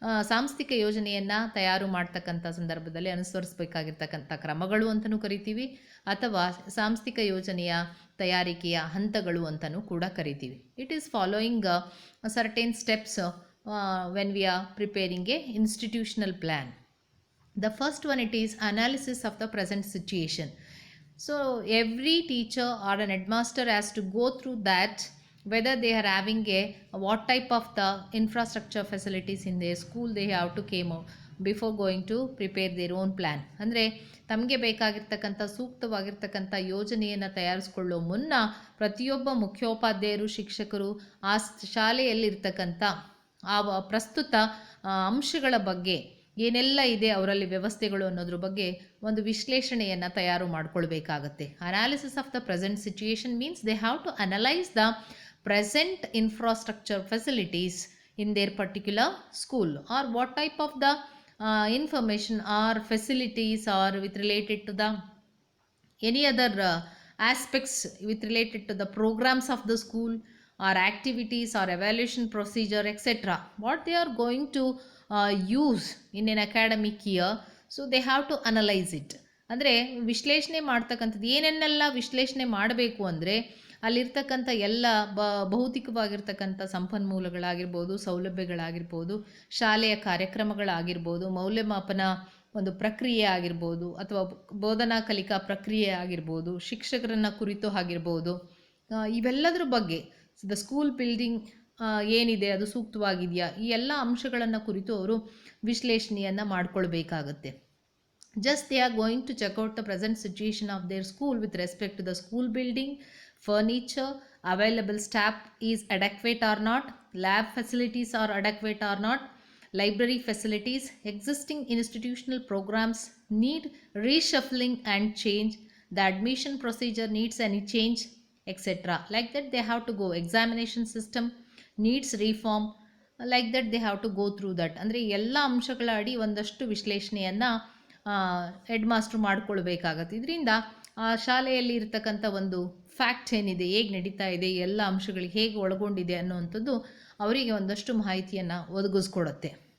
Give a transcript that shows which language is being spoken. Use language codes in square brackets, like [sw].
[kn] ಸಾಂಸ್ಥಿಕ ಯೋಜನೆಯನ್ನು ತಯಾರು ಮಾಡ್ತಕ್ಕಂಥ ಸಂದರ್ಭದಲ್ಲಿ ಅನುಸರಿಸಬೇಕಾಗಿರ್ತಕ್ಕಂಥ ಕ್ರಮಗಳು ಅಂತಲೂ ಕರಿತೀವಿ ಅಥವಾ ಸಾಂಸ್ಥಿಕ ಯೋಜನೆಯ ತಯಾರಿಕೆಯ ಹಂತಗಳು ಅಂತಲೂ ಕೂಡ ಕರಿತೀವಿ. [en] It is following certain steps when we are preparing a institutional plan. The first one, it is analysis of the present situation. So every teacher or an headmaster has to go through that, whether they are having what type of the infrastructure facilities in their school they have to came before going to prepare their own plan. [kn] ಅಂದರೆ ತಮಗೆ ಬೇಕಾಗಿರ್ತಕ್ಕಂಥ ಸೂಕ್ತವಾಗಿರ್ತಕ್ಕಂಥ ಯೋಜನೆಯನ್ನು ತಯಾರಿಸ್ಕೊಳ್ಳೋ ಮುನ್ನ ಪ್ರತಿಯೊಬ್ಬ ಮುಖ್ಯೋಪಾಧ್ಯಾಯರು, ಶಿಕ್ಷಕರು ಆ ಶಾಲೆಯಲ್ಲಿರ್ತಕ್ಕಂಥ ಆ ಪ್ರಸ್ತುತ ಅಂಶಗಳ ಬಗ್ಗೆ ಏನೆಲ್ಲ ಇದೆ ಅವರಲ್ಲಿ ವ್ಯವಸ್ಥೆಗಳು ಅನ್ನೋದ್ರ ಬಗ್ಗೆ ಒಂದು ವಿಶ್ಲೇಷಣೆಯನ್ನು ತಯಾರು ಮಾಡಿಕೊಳ್ಬೇಕಾಗತ್ತೆ. [en] Analysis of the present situation means they have to analyse the present infrastructure facilities in their particular school, or what type of the information or facilities are with related to the any other aspects with related to the programs of the school or activities or evaluation procedure etc. what they are going to use in an academic year. So they have to analyze it. [kn] ಅಂದರೆ ವಿಶ್ಲೇಷಣೆ ಮಾಡ್ತಕ್ಕಂಥದ್ದು ಏನೇನೆಲ್ಲ ವಿಶ್ಲೇಷಣೆ ಮಾಡಬೇಕು ಅಂದರೆ ಅಲ್ಲಿರ್ತಕ್ಕಂಥ ಎಲ್ಲ ಭೌತಿಕವಾಗಿರ್ತಕ್ಕಂಥ ಸಂಪನ್ಮೂಲಗಳಾಗಿರ್ಬೋದು, ಸೌಲಭ್ಯಗಳಾಗಿರ್ಬೋದು, ಶಾಲೆಯ ಕಾರ್ಯಕ್ರಮಗಳಾಗಿರ್ಬೋದು, ಮೌಲ್ಯಮಾಪನ ಒಂದು ಪ್ರಕ್ರಿಯೆ ಆಗಿರ್ಬೋದು ಅಥವಾ ಬೋಧನಾ ಕಲಿಕಾ ಪ್ರಕ್ರಿಯೆ ಆಗಿರ್ಬೋದು, ಶಿಕ್ಷಕರನ್ನು ಕುರಿತು ಆಗಿರ್ಬೋದು, ಇವೆಲ್ಲದರ ಬಗ್ಗೆ [en] the school building [kn] ಏನಿದೆ ಅದು ಸೂಕ್ತವಾಗಿದೆಯಾ, ಈ ಎಲ್ಲ ಅಂಶಗಳನ್ನು ಕುರಿತು ಅವರು ವಿಶ್ಲೇಷಣೆಯನ್ನು ಮಾಡಿಕೊಳ್ಬೇಕಾಗತ್ತೆ. [en] Just they are going to check out the present situation of their school with respect to the school building, furniture, available staff is adequate or not, lab facilities are adequate or not, library facilities, existing institutional programs need reshuffling and change, the admission procedure needs any change etc. Like that they have to go. Examination system needs reform, like that they have to go through that. [kn] ಅಂದರೆ ಎಲ್ಲ ಅಂಶಗಳ ಅಡಿ ಒಂದಷ್ಟು ವಿಶ್ಲೇಷಣೆಯನ್ನು head master ಮಾಡಿಕೊಳ್ಬೇಕಾಗತ್ತೆ. ಇದರಿಂದ ಆ ಶಾಲೆಯಲ್ಲಿ ಇರ್ತಕ್ಕಂಥ ಒಂದು ಫ್ಯಾಕ್ಟ್ ಏನಿದೆ, ಹೇಗೆ ನಡೀತಾ ಇದೆ, ಎಲ್ಲ ಅಂಶಗಳಿಗೆ ಹೇಗೆ ಒಳಗೊಂಡಿದೆ ಅನ್ನುವಂಥದ್ದು ಅವರಿಗೆ ಒಂದಷ್ಟು ಮಾಹಿತಿಯನ್ನು ಒದಗಿಸ್ಕೊಡುತ್ತೆ.